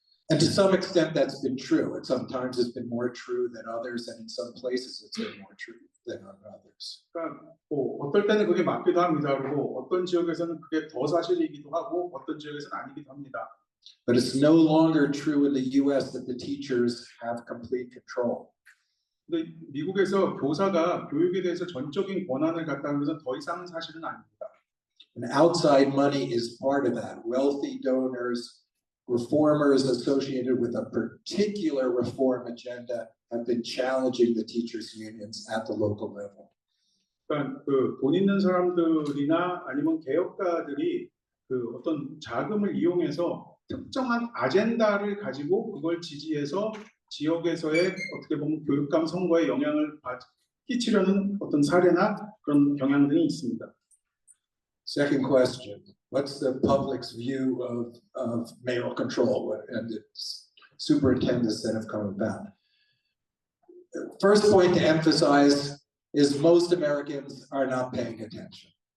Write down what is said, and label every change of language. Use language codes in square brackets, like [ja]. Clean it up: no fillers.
[en] And to some extent that's been true. And sometimes it's been more true than others, and in some places it's been more true than on others. [ko] 그러니까 어떨 때는 그게 맞기도 합니다. 그리고 어떤 지역에서는 그게 더 사실이기도 하고 어떤 지역에서는 아니기도 합니다. [en] But it's no longer true in the US that the teachers have complete control. [ko] 근데 미국에서 교사가 교육에 대해서 전적인 권한을 갖다는 것은 더 이상은 사실은 아닙니다. [en] And outside money is part of that. Wealthy donors, reformers associated with a particular reform agenda have been challenging the teachers unions at the local level. [ko] 그러니까 그 돈 있는 사람들이나 아니면 개혁가들이 그 어떤 자금을 이용해서 특정한 아젠다를 가지고 그걸 지지해서 지역에서의 어떻게 보면 교육감 선거에 영향을 끼치려는 어떤 사례나 그런 경향들이 있습니다. [en] Second question, what's the public's view of mayoral control and the superintendents that have come about? First point to emphasize, is most Americans are not paying attention.